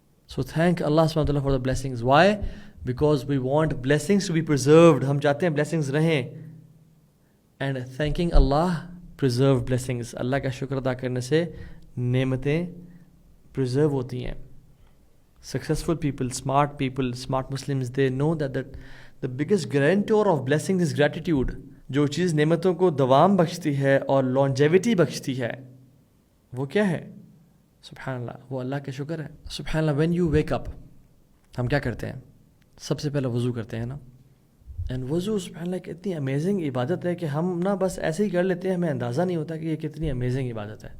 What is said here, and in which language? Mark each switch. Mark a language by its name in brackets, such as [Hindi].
[English] So thank اللہ سبحانہ وتعالیٰ for the blessings. Why? Because we want blessings to be preserved. [Urdu] ہم چاہتے ہیں blessings رہیں. [English] And thanking اللہ preserve blessings. [Urdu] اللہ کا شکر ادا کرنے سے نعمتیں پرزرو ہوتی ہیں. [English] Successful people, smart people, smart Muslims, they know that the biggest guarantor of blessing is gratitude. [Urdu] جو چیز نعمتوں کو دوام بخشتی ہے اور لانجیوٹی بخشتی ہے وہ کیا ہے؟ سبحان اللہ, وہ اللہ کا شکر ہے. سبحان اللہ. [English] when you wake up, [Urdu] ہم کیا کرتے ہیں؟ سب سے پہلے وضو کرتے ہیں نا. اینڈ وضو سبحان اللہ ایک اتنی امیزنگ عبادت ہے کہ ہم نا بس ایسے ہی کر لیتے ہیں, ہمیں اندازہ نہیں ہوتا کہ یہ کتنی امیزنگ عبادت ہے.